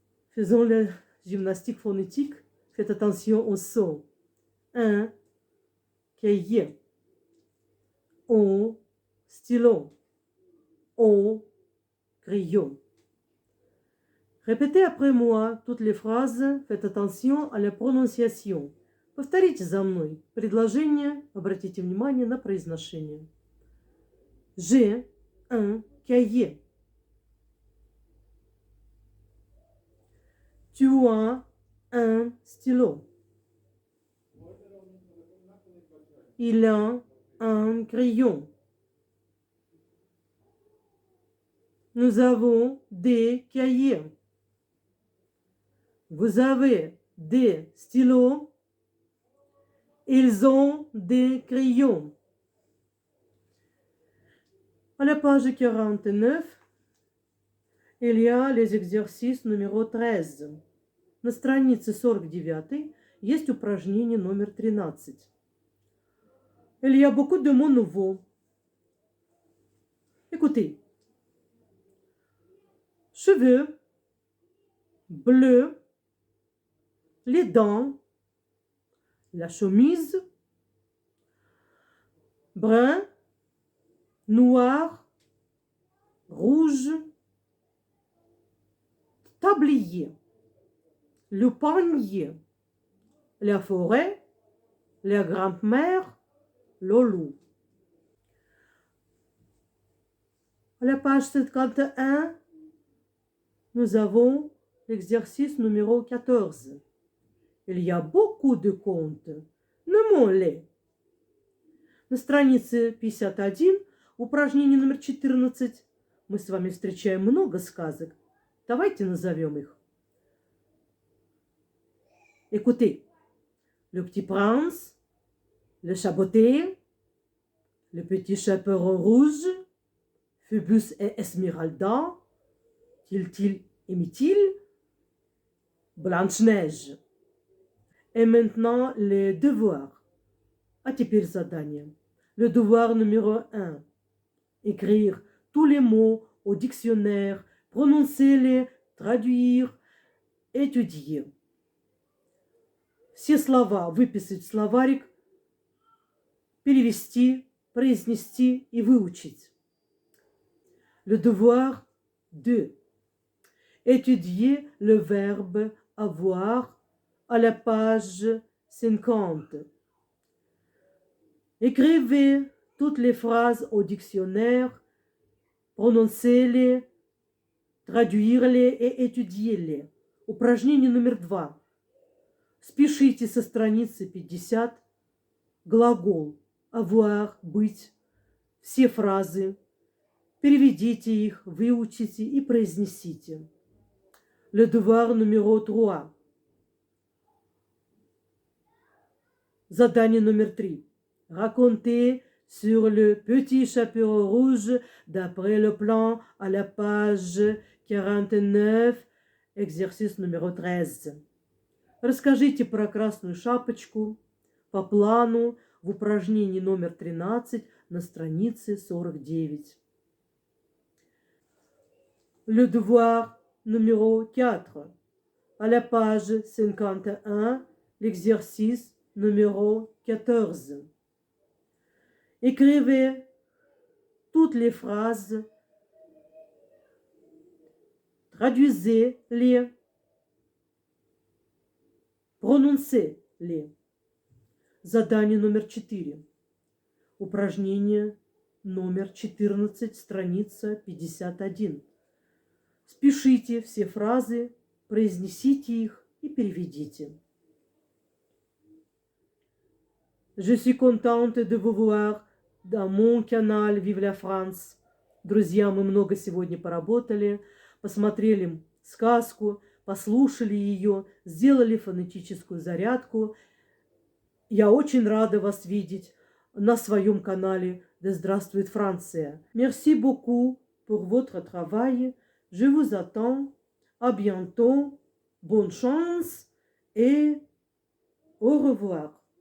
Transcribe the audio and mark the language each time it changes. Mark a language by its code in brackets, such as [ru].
[fr] Faisons la gymnastique phonétique. Faites attention au son. Un cahier. Un stylo. Un crayon. Répétez après moi toutes les phrases. Faites attention à la prononciation. [ru] Повторите за мной предложение. Обратите внимание на произношение. [fr] J'ai un cahier. Tu as un stylo. Il a un crayon. Nous avons des cahiers. Vous avez des stylos. Ils ont des crayons. À la page 49, il y a les exercices numéro 13. [ru] На странице 49 есть упражнение номер 13. [fr] Il y a beaucoup de mots nouveaux. Écoutez. Cheveux, bleu, les dents, la chemise, brun, noir, rouge, tablier, le panier, la forêt, la grand-mère, le loup. À la page 51, nous avons l'exercice numéro 14. Il y a beaucoup de contes. Nommons-les. [ru] На странице 51, упражнение номер 14, мы с вами встречаем много сказок. Давайте назовем их. [fr] Écoutez. Le Petit Prince, le Chaboté, le Petit Chaperon Rouge, Phébus et Esmeralda, Tiltil et Mithil, Blanche-Neige. Et maintenant, les devoirs. [ru] А теперь задание. [fr] Le devoir numéro 1. Écrire tous les mots au dictionnaire, prononcer-les, traduire, étudier. [ru] Все слова выписать в словарик, перевести, произнести и выучить. [fr] Le devoir 2. Étudier le verbe avoir à la page 50. Écrivez toutes les phrases au dictionnaire, prononcez-les, traduire-les et étudiez-les. [ru] Упражнение номер 2. Спишите со страницы 50 глагол avoir, быть, все фразы, переведите их, выучите и произнесите. [fr] Le devoir numéro 3. [ru] Задание номер 3. [fr] Racontez sur le petit chaperon rouge d'après le plan à la page 49, exercice numéro 13. [ru] Расскажите про красную шапочку по плану в упражнении номер 13 на странице 49. [fr] Le devoir numéro 4. À la page 51, l'exercice numéro 14. Écrivez toutes les phrases, traduisez-les, prononcez-les. [ru] Задание номер 4. Упражнение номер 14, страница 51. Спишите все фразы, произнесите их и переведите. [fr] Je suis contente de vous voir dans mon canal Vive la France. [ru] Друзья, мы много сегодня поработали, посмотрели сказку, послушали ее, сделали фонетическую зарядку. Я очень рада вас видеть на своем канале «Да здравствует Франция». [fr] Merci beaucoup pour votre travail. Je vous attends. À bientôt. Bonne chance et au revoir.